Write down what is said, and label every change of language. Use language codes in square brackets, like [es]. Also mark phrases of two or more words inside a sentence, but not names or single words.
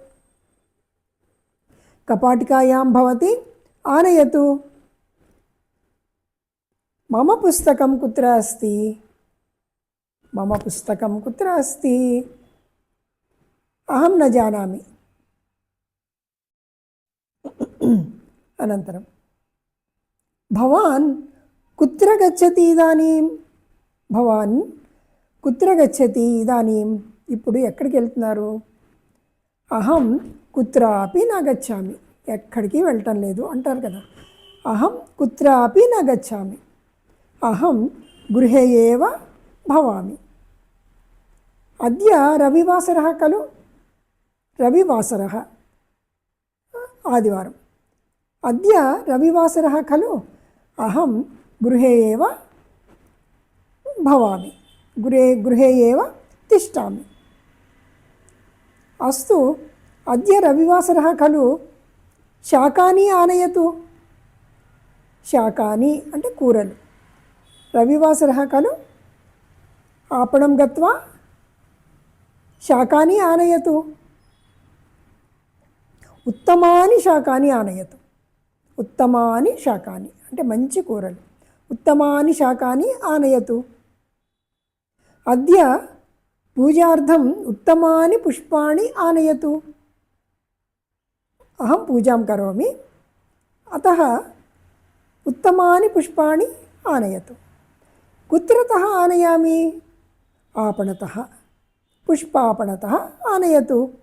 [sa] కపాటికాయాం భవతి ఆనయతు. మమ పుస్తకం కుత్ర అస్తి? మమ పుస్తకం కుత్ర అస్తి? అహం న జానామి. అనంతరం భవాన్ కుత్ర గచ్చతి ఇదానీం? భవాన్ కుత్ర గచ్చతి ఇదానీం? [te] ఇప్పుడు ఎక్కడికి వెళ్తున్నారు? [sa] అహం కుత్రాపి న గచ్చామి. [te] ఎక్కడికి వెళ్ళటం లేదు అంటారు కదా. [sa] అహం కుత్రాపి న గచ్చామి. అహం గృహే ఏవ భవామి. అద్య రవివాసరः ఖలు? [te] రవివాసరः ఆదివారం. [sa] అద్య రవివాసరः ఖలు? అహం గృహే ఏవ భవామి. గృహే ఏవ తిష్టామి. अस्तु अद्य रविवासरः खलु शाकानि आनयतु शाकानि [te] అంటే కూరలు [sa] रविवासरः खलु आपणं गत्वा शाकानि आनयतु उत्तमानि शाकानि आनयतु उत्तमानि शाकानि [te] అంటే మంచి కూరలు [sa] उत्तमानि शाकानि आनयतु अद्य पूजार्थम् उत्तमानि पुष्पाणि आनयतु अहं पूजां करोमि अतः उत्तमानि पुष्पाणि आनयतु कुत्रतः आनयामि आपणतः पुष्पापणतः आनयतु